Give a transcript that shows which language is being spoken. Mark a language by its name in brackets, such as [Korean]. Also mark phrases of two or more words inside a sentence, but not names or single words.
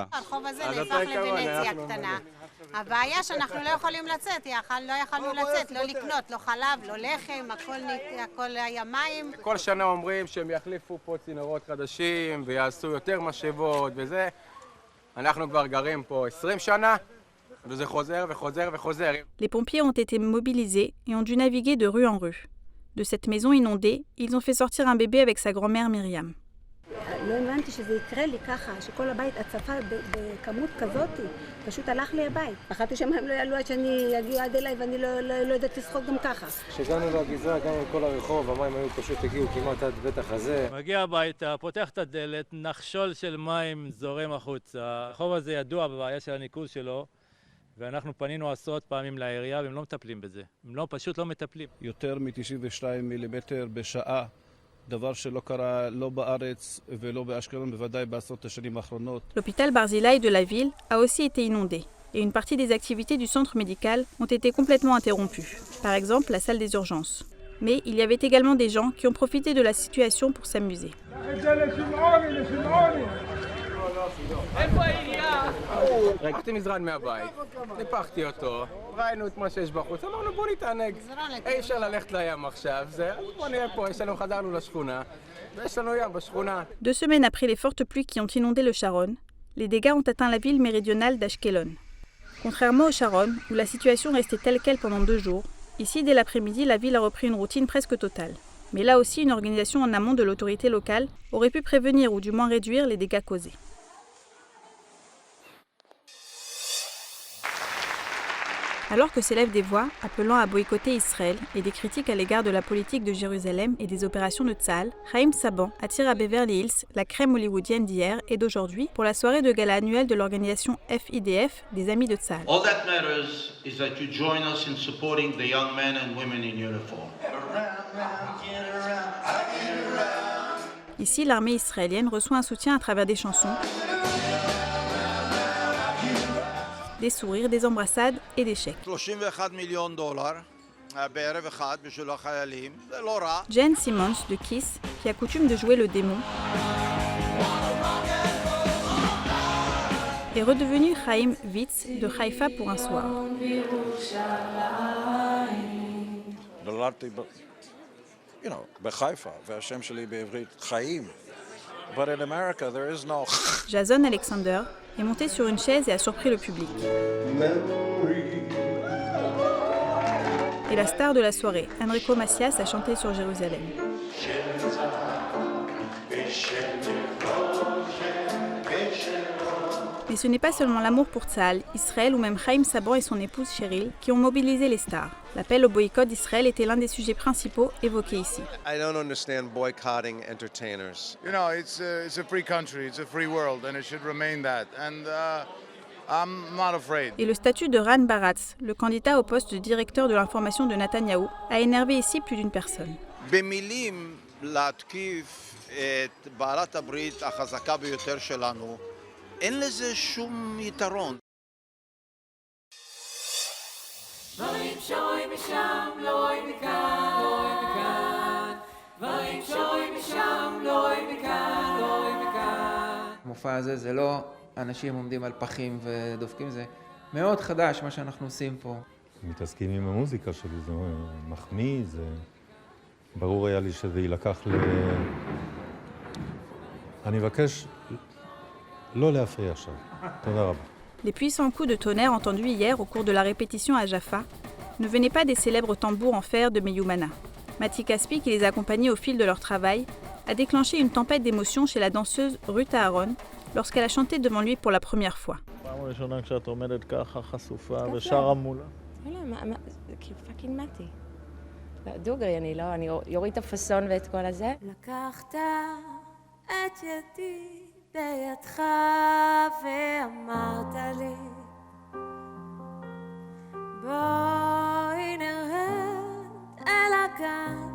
[Hebrew] הרחוב הזה נהפך לוונציה קטנה. הבעיה שאנחנו לא יכולים לצאת, לא יכולנו לצאת, לא לקנות, לא חלב, לא לחם, הכל היה מים. כל שנה אומרים שהם יחליפו פה צינורות חדשים ויעשו יותר משאבות וזה. אנחנו כבר גרים פה 20 שנה, וזה חוזר וחוזר וחוזר. [French] Les pompiers ont été mobilisés et ont dû naviguer de rue en rue. De cette maison inondée, ils ont fait sortir un bébé avec sa grand-mère Myriam. [Hebrew] לא האמנתי שזה יקרה לי ככה, שכל הבית הצפה בכמות כזאת, פשוט הלך לי הבית. פחדתי שהם לא יעלו עד שאני אגיע עד אליי ואני לא יודעת לשחוק גם ככה. כשהגענו לגזרה, גם עם כל הרחוב, המים היו פשוט הגיעו כמעט עד בית החזה. מגיע הביתה, פותח את הדלת, נחשול של מים זורם החוצה. הרחוב הזה ידוע בבעיה של הניקוז שלו, ואנחנו פנינו עשרות פעמים לעירייה והם לא מטפלים בזה. הם פשוט לא מטפלים. יותר מ-92 מילימטר בשעה. [French] L'hôpital Barzilai de la ville a aussi été inondé et une partie des activités du centre médical ont été complètement interrompues. Par exemple, la salle des urgences. Mais il y avait également des gens qui ont profité de la situation pour s'amuser. [Hebrew] ראיתי מזרן מהבית, ניפחתי אותו, ראינו את מה שיש בחוץ, אמרנו בוא נתענג, אי אפשר ללכת לים עכשיו, בוא נהיה פה, חזרנו לשכונה, ויש לנו ים בשכונה. [French] 2 semaines après les fortes pluies qui ont inondé le Sharon, les dégâts ont atteint la ville méridionale d'Ashkelon. Contrairement au Sharon, où la situation restait telle quelle pendant 2 jours, ici dès l'après-midi la ville a repris une routine presque totale. Mais là aussi une organisation en amont de l'autorité locale aurait pu prévenir ou du moins réduire les dégâts causés. Alors que s'élèvent des voix appelant à boycotter Israël et des critiques à l'égard de la politique de Jérusalem et des opérations de Tzahal, Chaim Saban attire à Beverly Hills la crème hollywoodienne d'hier et d'aujourd'hui pour la soirée de gala annuelle de l'organisation FIDF des Amis de Tzahal. [English] All that matters is that you join us in supporting the young men and women in uniform. [French] Ici, l'armée israélienne reçoit un soutien à travers des chansons, des sourires, des embrassades et des chèques. [Hebrew] $31 million בערב אחד בשביל החיילים, זה לא רע. [French] Jen Simmons de Kiss, qui a coutume de jouer le démon, est redevenu Chaim Vitz de Haïfa pour un soir. [Hebrew] נולדתי בחיפה, והשם שלי בעברית חיים. [English] But in America there is no. [French] Jason Alexander est monté sur une chaise et a surpris le public. Et la star de la soirée, Enrico Macias, a chanté sur Jérusalem. Mais ce n'est pas seulement l'amour pour Tzahal, Israël ou même Chaim Saban et son épouse Cheryl qui ont mobilisé les stars. L'appel au boycott d'Israël était l'un des sujets principaux évoqués ici. [English] I don't understand boycotting entertainers. You know, it's a free country, it's a free world, and it should remain that. And I'm not afraid. [French] Et le statut de Ran Baratz, le candidat au poste de directeur de l'information de Netanyahou, a énervé ici plus d'une personne. [Hebrew] במילים להתקיף את בעלת הברית החזקה ביותר שלנו, אין לזה שום יתרון. דברים שרואים משם לא רואים מכאן, לא רואים מכאן. דברים שרואים משם לא רואים מכאן, לא רואים מכאן. המופע הזה זה לא אנשים עומדים על פחים ודופקים, זה מאוד חדש מה שאנחנו עושים פה. מתעסקים עם המוזיקה שלי, זה מחמיא, זה... ברור היה לי שזה יילקח אני מבקש לא להפריע עכשיו. תודה רבה. [French] Les puissants coups de tonnerre entendus hier au cours de la répétition à Jaffa ne venaient pas des célèbres tambours en fer de Meyumana. Matti Caspi, qui les accompagnait au fil de leur travail, a déclenché une tempête d'émotions chez la danseuse Ruth Aaron lorsqu'elle a chanté devant lui pour la première fois. [Hebrew] פעם ראשונה כשאת עומדת ככה חשופה ושרה מולה. לא, זה כאילו פאקינג מתי. דוגרי, אני יוריד את הפסון ואת כל הזה. לקחת את ידי בידך ואמרת לי בואי נרד אל הגן.